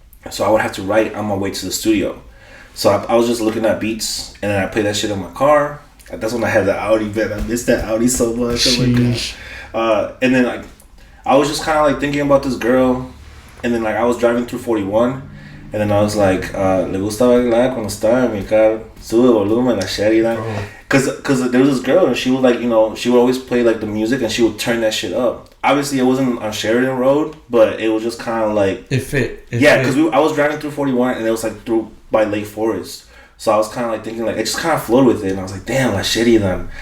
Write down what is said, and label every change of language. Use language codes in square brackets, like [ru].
[en] So I would have to write on my way to the studio. So I was just looking at beats, and then I play that shit in my car. That's when I had the Audi, man. I miss that Audi so much. Oh my gosh. And then, like, I was just kind of, like, thinking about this girl. And then, like, I was driving through 41. And then I was like, [es] le gusta bailar cuando está en mi carro. Sube volumen, la Sheridan. [en] Because there was this girl, and she would, like, you know, she would always play, like, the music, and she would turn that shit up. Obviously, it wasn't on Sheridan Road, but it was just kind of like... It fit. Because I was driving through 41, and it was, like, through by Lake Forest. So I was kind of, like, thinking, like, it just kind of flowed with it. And I was like, damn, La Sheridan.